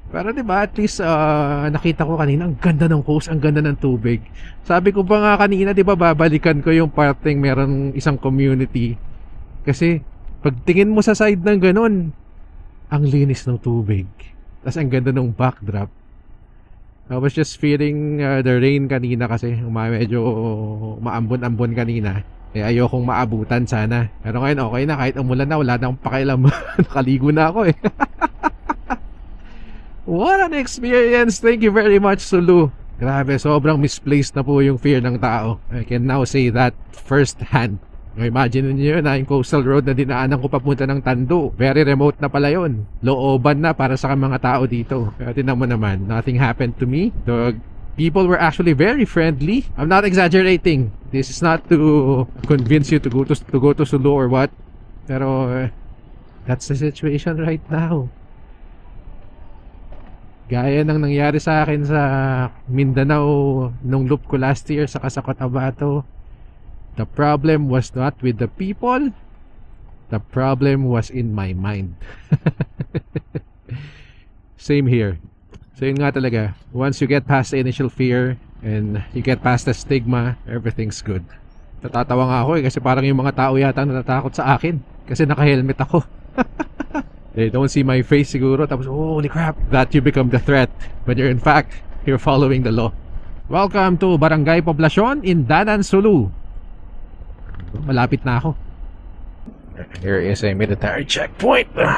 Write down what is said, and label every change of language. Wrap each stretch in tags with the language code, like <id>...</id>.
<tl>Pero diba,</tl> <en>at least</en> <tl>nakita ko kanina, ang ganda ng coast, ang ganda ng tubig. Sabi ko pa nga kanina, diba, babalikan ko yung parting meron isang community. Kasi pagtingin mo sa side ng ganun, ang linis ng tubig. Tapos ang ganda ng backdrop.</tl> <en>I was just feeling the rain</en> <tl>kanina kasi medyo maambon-ambon kanina. Ayokong maabutan sana. Pero ngayon okay na, kahit umulan na, wala na akong pakialam. Nakaligo na ako</tl> <en>What an experience! Thank you very much,</en> <tl>Sulu. Grabe, sobrang misplaced na po yung fear ng tao.</tl> <en>I can now say that first hand.</en> <tl>Imagine niyo na yung coastal road na dinaanan ko papunta ng Tandu.</tl> <en>Very remote</en> <tl>na pala yun. Looban na para sa mga tao dito. Pero tinan mo naman,</tl> <en>nothing happened to me. The people were actually very friendly. I'm not exaggerating. This is not to convince you to go to Sulu or what. Pero that's the situation right now.</en> <tl>Gaya ng nangyari sa akin sa Mindanao nung loop ko last year sa Cotabato.</tl> <en>The problem was not with the people. The problem was in my mind. Same here. So</en> <tl>yun nga talaga,</tl> <en>once you get past the initial fear and you get past the stigma, everything's good.</en> <tl>Natatawa nga ako kasi parang yung mga tao yata natatakot sa akin kasi naka-helmet ako.</tl> <en>They don't see my face siguro, tapos holy crap, that you become the threat when in fact you're following the law. Welcome to Barangay Poblacion in Danan, Sulu.</en> <tl>Malapit na ako.</tl> <en>Here is a military checkpoint.</en>